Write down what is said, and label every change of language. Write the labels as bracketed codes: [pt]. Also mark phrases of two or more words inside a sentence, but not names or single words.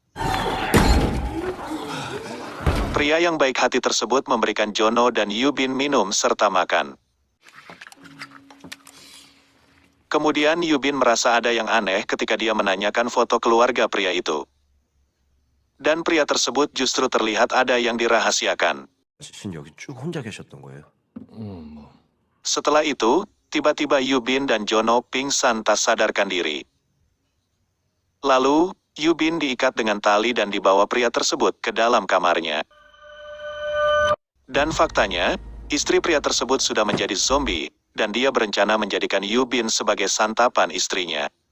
[id] Pria yang baik hati tersebut memberikan Jono dan Yubin minum serta makan. Kemudian Yubin merasa ada yang aneh ketika dia menanyakan foto keluarga pria itu. Dan pria tersebut justru terlihat ada yang dirahasiakan. [ko] 신 여기 쭉 혼자 계셨던 거예요? [id] Setelah itu, tiba-tiba Yubin dan Jono pingsan tak sadarkan diri. Lalu, Yubin diikat dengan tali dan dibawa pria tersebut ke dalam kamarnya. Dan faktanya, istri pria tersebut sudah menjadi zombie, dan dia berencana menjadikan Yubin sebagai santapan istrinya.